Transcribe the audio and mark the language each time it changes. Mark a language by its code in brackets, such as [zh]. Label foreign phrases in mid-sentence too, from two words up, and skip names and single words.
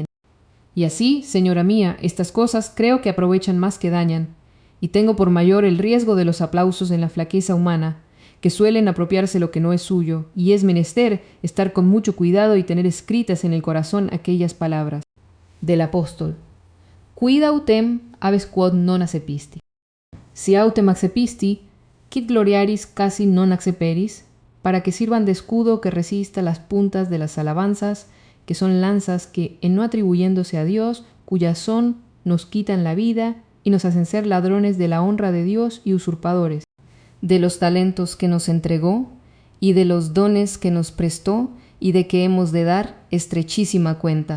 [es] Y así, señora mía, estas cosas creo que aprovechan más que dañan, y tengo por mayor el riesgo de los aplausos en la flaqueza humana, que suelen apropiarse lo que no es suyo, y es menester estar con mucho cuidado y tener escritas en el corazón aquellas palabras del apóstol: [la] Quid autem habes quod non accepisti. Si autem accepisti, quid gloriaris casi non acceperis, [es] para que sirvan de escudo que resista las puntas de las alabanzas, que son lanzas que, en no atribuyéndose a Dios, cuyas son, nos quitan la vida y nos hacen ser ladrones de la honra de Dios y usurpadores, de los talentos que nos entregó y de los dones que nos prestó y de que hemos de dar estrechísima cuenta.